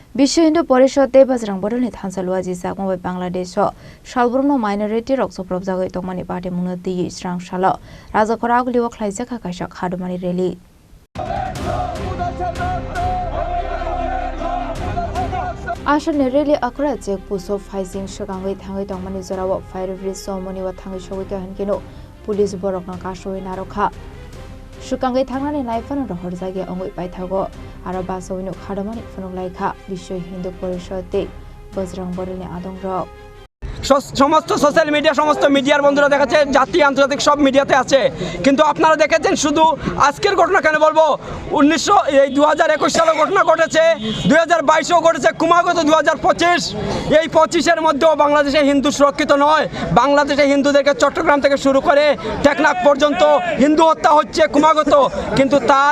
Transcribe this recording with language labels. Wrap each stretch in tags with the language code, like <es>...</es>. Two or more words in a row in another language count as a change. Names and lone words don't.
<brx>বিশ্ব হিন্দু পরিষদে বজরং বদলनि थानसालुआ जिसाक मबाइ बांग्लादेश सालब्रमनो माइनरिटी रक्सप्रब जागै तंमानि पार्टी मुनो दी स्रां साल राजाखरा आगलिव खलाइजाक काइसा खादमानि रेली आसामनि रेली अखरा चेक पुसो फाइजिं सगाङै थाङै तंमानि जराव फायर ब्रिज समनिवा थाङै सगैका हनकेनो पुलिस बरकना कासोय नारखा सुकांगै थांनानै नायफानो रहर जागे अंगै बायथागो आरो बासोइनो खादमानि फुनुलाइखा विश्व हिंदू परिषदे बजरं बदलनि आदंरक</brx> <bn>সমস্ত সোশ্যাল মিডিয়া সমস্ত মিডিয়ার বন্ধুরা দেখাচ্ছে জাতীয় আন্তর্জাতিক সব মিডিয়াতে আছে কিন্তু আপনারা দেখেছেন শুধু আজকের ঘটনা কেন বলবো 2021 সালে ঘটনা ঘটেছে 2022এও ঘটেছে ক্রমাগত 2025 এই 25-এর মধ্যেও বাংলাদেশে হিন্দু সুরক্ষিত নয় বাংলাদেশে হিন্দুদেরকে চট্টগ্রাম থেকে শুরু করে টেকনাফ পর্যন্ত হিন্দু হত্যা হচ্ছে ক্রমাগত কিন্তু তার</bn>